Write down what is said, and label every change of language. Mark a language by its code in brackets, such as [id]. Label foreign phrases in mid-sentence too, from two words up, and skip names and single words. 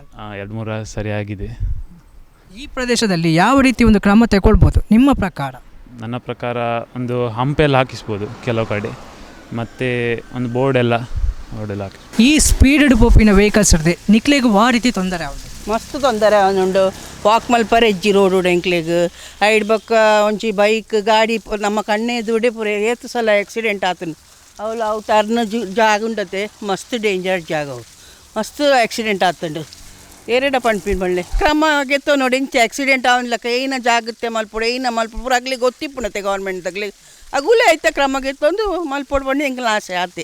[kn] 2-3 ಸರಿ ಆಗಿದೆ. ಈ ಪ್ರದೇಶದಲ್ಲಿ ಯಾವ ರೀತಿ ಒಂದು ಕ್ರಮ ತಗೊಳ್ಬೋದು ನಿಮ್ಮ ಪ್ರಕಾರ? ನನ್ನ ಪ್ರಕಾರ ಒಂದು ಹಂಪೆಲ್ಲ ಹಾಕಿಸ್ಬೋದು ಕೆಲವು ಕಡೆ, ಮತ್ತು ಒಂದು ಬೋರ್ಡೆಲ್ಲ ಹಾಕಿ. ಈ ಸ್ಪೀಡ್ ಪೋಪಿನ ವೆಹಿಕಲ್ಸ್ ಇರ್ತದೆ ನಿಕ್ಲೆಗೂ ಆ ರೀತಿ ತೊಂದರೆ ಆಗುತ್ತೆ, [tcy] ಮಸ್ತ್ ತೊಂದರೆ ಅವನುಂಡು. ವಾಕ್ ಮಲ್ಪರ ಎಜ್ಜಿ ರೋಡು ಎಂಕ್ಲೆಗ್ ಐಡ್ ಬಕ್ಕ ಒಂಚಿ ಬೈಕ್ ಗಾಡಿ ನಮ್ಮ ಕಣ್ಣೆ ದುಡೆ ಪೂರ ಏತು ಸಲ ಆಕ್ಸಿಡೆಂಟ್ ಆತನು. ಅವು ಟರ್ನ್ ಜಾಗ ಉಂಡತೆ ಮಸ್ತ್ ಡೇಂಜರ್ ಜಾಗ, ಅವು ಮಸ್ತ್ ಆಕ್ಸಿಡೆಂಟ್ ಆತಂಡು. ಏರೆಡ ಪಂಪಿನ ಬಳ್ಳೆ ಕ್ರಮ ಗೆತ್ತೋ ನೋಡಿ ಇಂಚೆ ಆಕ್ಸಿಡೆಂಟ್ ಅವನ್ಲಕ್ಕ ಏನ ಜಾಗ್ರತೆ ಮಲ್ಪುಡು ಏನ ಮಲ್ಪುರ ಆಗ್ಲಿ ಗೊತ್ತಿಪ್ಪುಣತೆ ಗೌರ್ಮೆಂಟ್ ತಗ್ಲಿ ಅಗುಲೆ ಆಯ್ತಾ ಕ್ರಮ ಗೆತ್ತೊಂದು ಮಲ್ಪೊಡು ಬಂದು ಎಂಕಲ್ ಆಸೆ ಆತೆ.